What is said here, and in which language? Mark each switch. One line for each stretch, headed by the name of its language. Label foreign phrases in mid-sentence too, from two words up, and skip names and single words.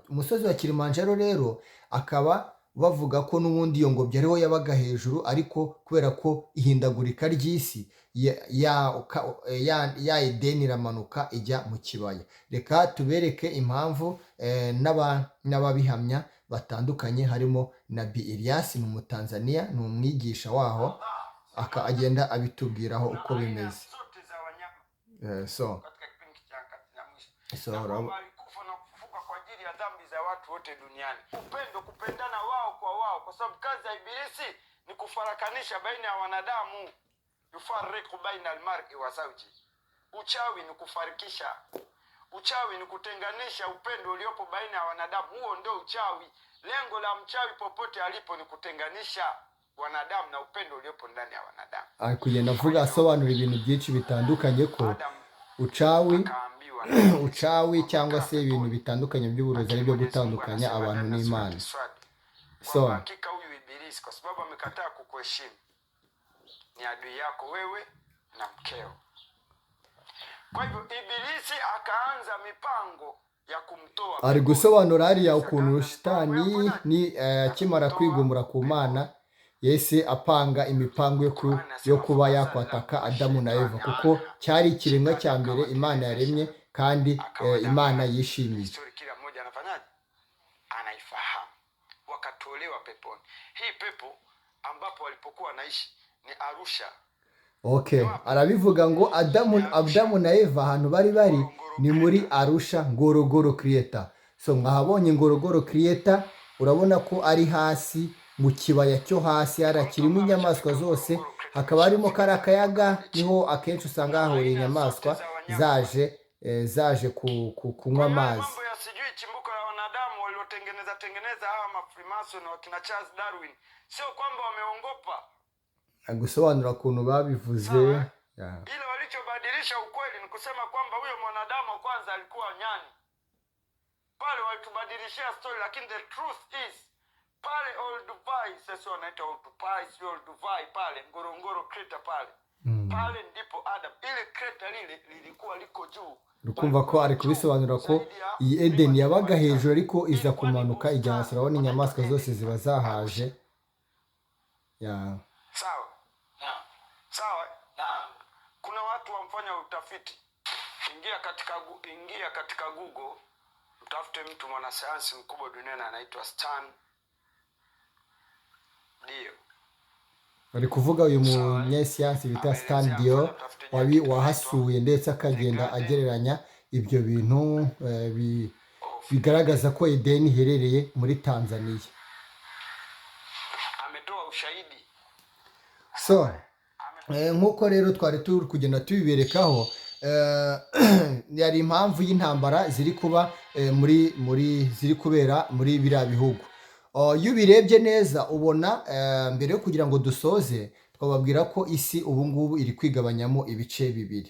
Kinyarwanda: Umusozi wa Kilimanjaro rero akaba bavuga ko n'ubundi iyo ngobyi ariho yabaga hejuru, ariko kubera ko ihindagurika ry'isi ya Edeni iramanuka ijya mu kibaya. Reka tubereke impamvu n'ababihamya batandukanye, harimo Nabii Elias, ni Umutanzania, ni umwigisha waho, agenda abitubwiraho uko bimeze.
Swahili: Walikufa na kufufuka kwa ajili ya dhambi za watu wote duniani. Upendo, kupendana wao kwa wao, kwa sababu kazi ya Ibilisi ni kufarakanisha baina ya wanadamu.
Arabic: يفرق بين المرء وزوج.
Swahili: Uchawi ni kufarikisha. Uchawi ni kutenganisha upendo uliopo baina ya wanadamu. Huo ndio uchawi. Lengo la mchawi popote alipo ni kutenganisha wanadamu na upendo uliopo ndani ya wanadamu.
Kinyarwanda: Kugenda avuga asobanura ibintu byinshi bitandukanye ko ucawi cyangwa se ibintu bitandukanye by'uburozi ari byo gutandukanya abantu n'Imana.
Swahili: So hakika huyu Ibilisi, kwa sababu amekataa kukuheshimu, ni adui yako wewe na mkeo. Kwa hivyo Ibilisi akaanza mipango ya kumtoa.
Kinyarwanda: Ari gusobanura hariya ukuntu Shitani ni akimara kwigumura ku Mana yese apanga imipango yo kuba yakwataka Adamu na Eva, kuko cyari ikiremwa cya mbere Imana yaremye kandi Imana yishimiye.
Swahili: Kila mmoja anafanyaje? Anaifahamu. Wakatolewa peponi. Hii pepo ambapo walipokuwa wanaishi ni Arusha.
Kinyarwanda: Okay, arabivuga ngo Adamu na Eva ahantu bari ni muri Arusha, Ngorongoro Crater. So mwahabonye Ngorongoro Crater, urabona ko ari hasi mu kibaya cyo hasi, kirimo inyamaswa zose, hakaba harimo karakayaga, niho akenshi usanga hahuriye inyamaswa zaje kunywa amazi.
Swahili: Mambo ya sijui chimbuko la wanadamu waliotengeneza hawa mafrimason na wakina Charles Darwin, sio kwamba wameongopa.
Kinyarwanda: Gusobanura ukuntu babivuze.
Swahili: Ile walichobadilisha ukweli ni kusema kwamba huyo mwanadamu kwanza alikuwa nyani. Pale walitubadilishia story, lakini
English: the truth is
Swahili: pale Olduvai, sasa wanaita Olduvai pale Ngorongoro Crater pale. Pale ndipo Adam, ile crater lilikuwa liko juu.
Kinyarwanda: Rukumva ko ari kubisobanura ko iyi Eden yabaga hejuru ariko iza kumanuka ijya hasi, urabona inyamaswa zose ziba zahaje.
Swahili: Sawa. Kuna watu wamfanya utafiti. Ingia katika Google, utafute mtu mwanasayansi mkubwa duniani anaitwa Stan Dio.
Kinyarwanda: Bari kuvuga uyu munyesiyansi bita Stan Dio wahasuye ndetse akagenda agereranya ibyo bintu bigaragaza ko Eden iherereye muri Tanzania.
Swahili: Ametoa ushahidi.
Kinyarwanda: So nk'uko rero twari turi kugenda tubiberekaho, yari impamvu y'intambara ziri kuba ziri kubera muri biriya bihugu. Iyo ubirebye neza ubona, mbere yo kugira ngo dusoze twababwira ko isi ubu ngubu iri kwigabanyamo ibice bibiri.